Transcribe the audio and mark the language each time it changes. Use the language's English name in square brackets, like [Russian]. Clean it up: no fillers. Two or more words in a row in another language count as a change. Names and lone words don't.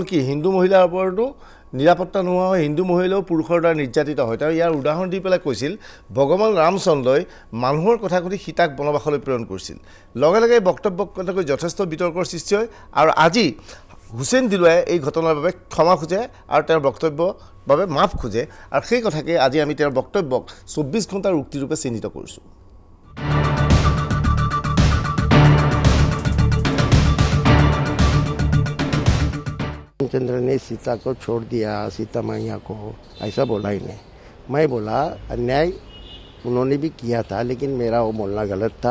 [Assamese] কি হিন্দু মহিলাৰ ওপৰতো নিৰাপত্তা নোহোৱা হয় হিন্দু মহিলাও পুৰুষৰ দ্বাৰা নিৰ্যাতিত হয় তেওঁ ইয়াৰ উদাহৰণ দি পেলাই কৈছিল ভগৱান ৰামচন্দ্ৰই মানুহৰ কথা কৈ সীতাক বনবাসলৈ প্ৰেৰণ কৰিছিল লগে লগে বক্তব্য কথাকৈ যথেষ্ট বিতৰ্কৰ সৃষ্টি হয় আৰু আজি হুছেইন দিলৱাই এই ঘটনাৰ বাবে ক্ষমা খোজে আৰু তেওঁৰ বক্তব্যৰ বাবে মাফ খোজে আৰু সেই কথাকে আজি আমি তেওঁৰ বক্তব্যক 24 ঘণ্টাৰ উক্তিৰূপে চিহ্নিত কৰিছোঁ [Hindi] रामचंद्र ने सीता को छोड़ दिया सीता मैया को ऐसा बोला ही नहीं मैं बोला अन्याय उन्होंने भी किया था लेकिन मेरा वो बोलना गलत था